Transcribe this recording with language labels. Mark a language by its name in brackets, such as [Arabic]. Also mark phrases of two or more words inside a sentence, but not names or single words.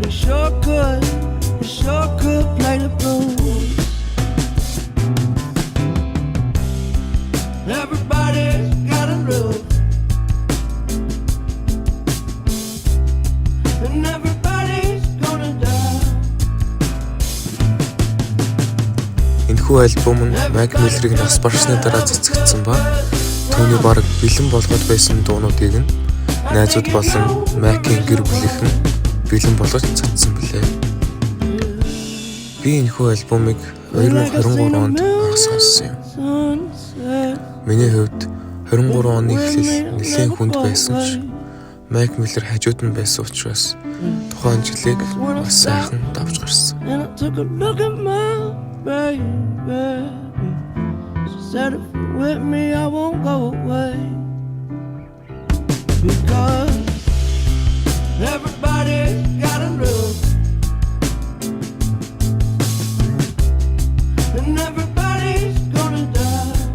[English] sure could play the blues. Everybody's gotta lose, and everybody's gonna die. [Mongolian] Энэхүү альбом нь Mac Miller-ийг нас барсны дараа цэцэгдсэн ба түүний бараг бэлэн болгоод байсан дуунуудыг нь найзууд болон Mac-ийн гэр бүлийнхэн бэлэн болгож цацсан билээ. Би энэхүү альбомыг 2023 онд анх сонссон юм. Миний хувьд 23 оны эхлэл нэлээд хүнд байсан ч Mac Miller хажууд нь байсан учраас тухайн жилийг бас сайхан давж гарсан. [English] And I took a look at my baby. She said if you're with me I won't go away, because everybody's gotta lose, and everybody's gonna die.